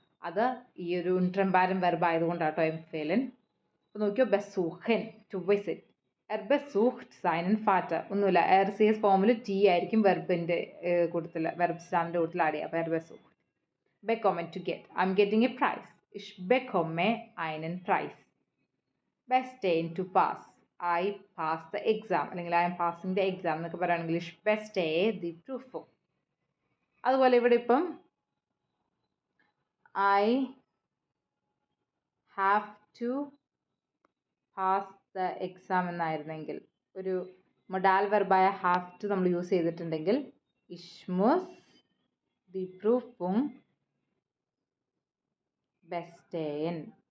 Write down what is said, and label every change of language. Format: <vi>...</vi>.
<ml>അത് ഈ ഒരു ട്രെംബാരൻ വെർബ് ആയതുകൊണ്ടാട്ടോ എംഫേലൻ. അപ്പോൾ നോക്കിയോ, ബെസൂഹൻ to visit,</ml> <de>besucht seinen Vater.</de> <ml>ഒന്നുമില്ല, RCS ഫോമിൽ T ആയിരിക്കും വെർബിൻ്റെ കൂട്ടത്തിൽ, വെർബ് സ്റ്റാമിൻ്റെ കൂട്ടത്തിൽ ആഡ് ചെയ്യുക. അപ്പോൾ besucht.</ml> <en>bekommen to get, I'm getting a prize.</en> <de>ich bekomme einen Preis.</de> <en>bestehen to pass, I pass the exam,</en> <ml>അല്ലെങ്കിൽ</ml> <en>I am passing the exam</en> <ml>എന്നൊക്കെ പറയുകയാണെങ്കിൽ</ml> <de>ich bestehe die Prüfung.</de> <ml>അതുപോലെ ഇവിടെ ഇപ്പം</ml> <en>I have to pass the exam</en> <ml>എന്നായിരുന്നെങ്കിൽ, ഒരു modal വെർബായ have to നമ്മൾ use ചെയ്തിട്ടുണ്ടെങ്കിൽ</ml> <de>ich muss die Prüfung bestehen.</de>